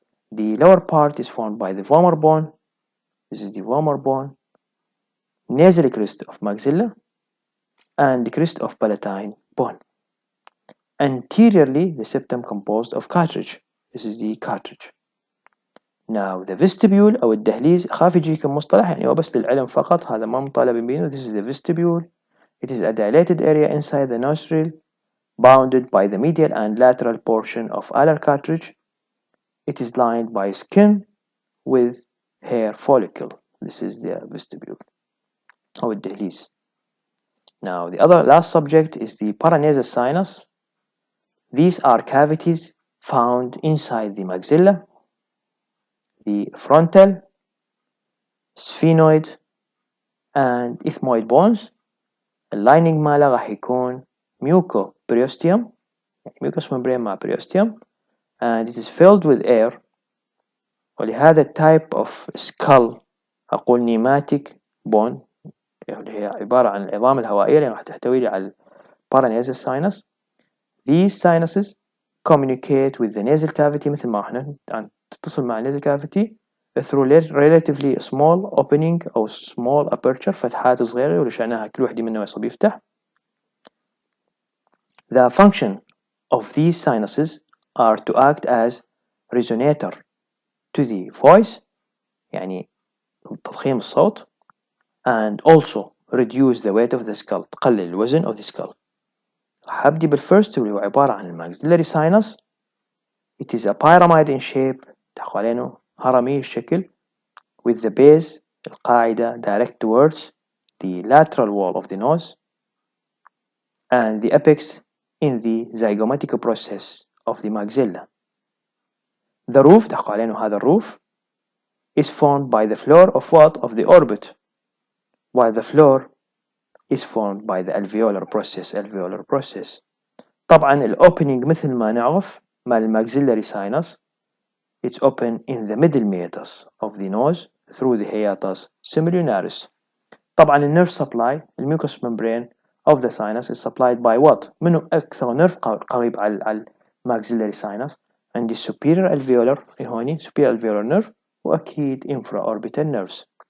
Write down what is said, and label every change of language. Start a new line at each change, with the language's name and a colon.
English: The lower part is formed by the vomer bone. This is the vomer bone, nasal crest of maxilla, and the crest of palatine bone. Anteriorly, the septum composed of cartilage. This is the cartilage.
Arabic: Now the vestibule أو الدهليز أخاف يجيكم مصطلح يعني هو بس للعلم فقط هذا ما مطالب بينه.
English: This is the vestibule. It is a dilated area inside the nostril bounded by the medial and lateral portion of alar cartilage. It is lined by skin with hair follicle. This is the vestibule أو الدهليز. Now the last subject is the paranasal sinus. These are cavities found inside the maxilla, the frontal, sphenoid and ethmoid bones.
Arabic: اللايننج ماله راح يكون
English: mucoperiosteum يعني mucous membrane مع periosteum, and it is filled with air.
Arabic: ولهذا type of skull أقول pneumatic bone اللي هي عبارة عن العظام الهوائية اللي راح تحتوي على paranasal sinus.
English: These sinuses communicate with the nasal cavity
Arabic: مثل ما احنا تتصل مع
English: nasal cavity through relatively small opening أو small aperture
Arabic: فتحات صغيرة ولشأنها كل واحدة منها يصب يفتح.
English: The function of these sinuses are to act as resonator to the voice
Arabic: يعني تضخيم الصوت,
English: and also reduce the weight of the skull
Arabic: تقلل الوزن
English: of the skull.
Arabic: هبدي بالفيرست واللي هو عبارة عن الماكسيلاري sinus.
English: It is a pyramid in shape
Arabic: تحكوا علينه هرمي الشكل
English: with the base القاعدة direct towards the lateral wall of the nose and the apex in the zygomatic process of the maxilla. The roof
Arabic: تحكوا علينه هذا الروف
English: is formed by the floor of what? Of the orbit, while the floor is formed by the alveolar process. طبعا الopening مثل ما نعرف مع الماكسيلاري sinus it's open in the middle meatus of the nose through the hiatus semilunaris. طبعا النيرف supply الميوكوس membrane of the sinus is supplied by what?
Arabic: منه أكثر نيرف قريب على الماكسيلاري sinus عندي superior alveolar هوني superior alveolar nerve وأكيد infraorbital nerves.